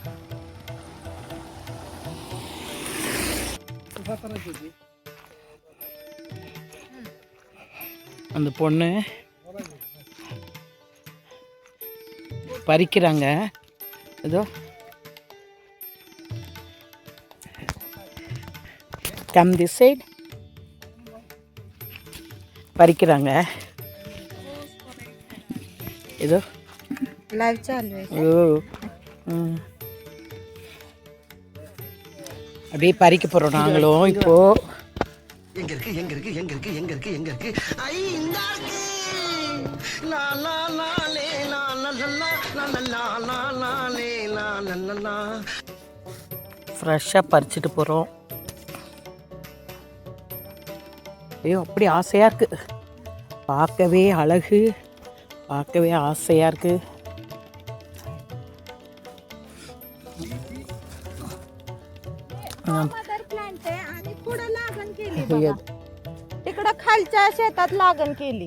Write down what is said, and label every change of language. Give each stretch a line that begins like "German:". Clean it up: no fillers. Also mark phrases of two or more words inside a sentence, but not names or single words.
Tamil: அந்த பொண்ணு பறிக்கிறாங்க. ஏதோ
English: come this side
Tamil: பறிக்கிறாங்க. ஏதோ
Hindi: लाइव चालू है.
Tamil: அப்படியே பறிக்க போகிறோம் நாங்களும். இப்போ எங்க இருக்கு எங்க இருக்கு எங்க இருக்கு எங்க இருக்கு எங்க இருக்கு ஐ இந்தா இருக்கு லா லா லா லே லா லா லா லா லா லா லா லே லா லா லா. ஃப்ரெஷ்ஷாக பறிச்சுட்டு போகிறோம். ஐயோ அப்படி ஆசையாக இருக்குது. பார்க்கவே அழகு, பார்க்கவே ஆசையாக இருக்குது.
Marathi: मदर प्लांट आहे आणि पुढे लागण केली बघा. तिकडं खालच्या शेतात लागण केली.